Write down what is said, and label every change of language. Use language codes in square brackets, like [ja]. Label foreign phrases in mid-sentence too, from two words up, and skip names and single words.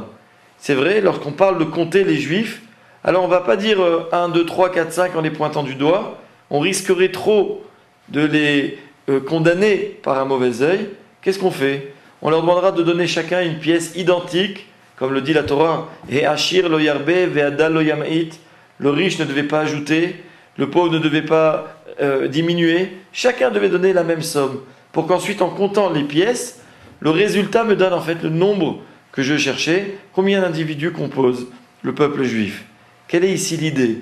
[fr] C'est vrai, lorsqu'on parle de compter les juifs, alors on ne va pas dire 1, 2, 3, 4, 5 en les pointant du doigt, on risquerait trop de les condamner par un mauvais œil. Qu'est-ce qu'on fait? On leur demandera de donner chacun une pièce identique, comme le dit la Torah, et [he] העשיר לא ירבה והדל לא ימעיט, [fr] le riche ne devait pas ajouter, le pauvre ne devait pas diminuer, chacun devait donner la même somme, pour qu'ensuite en comptant les pièces, le résultat me donne en fait le nombre que je cherchais, combien d'individus compose le peuple juif. Quelle est ici l'idée?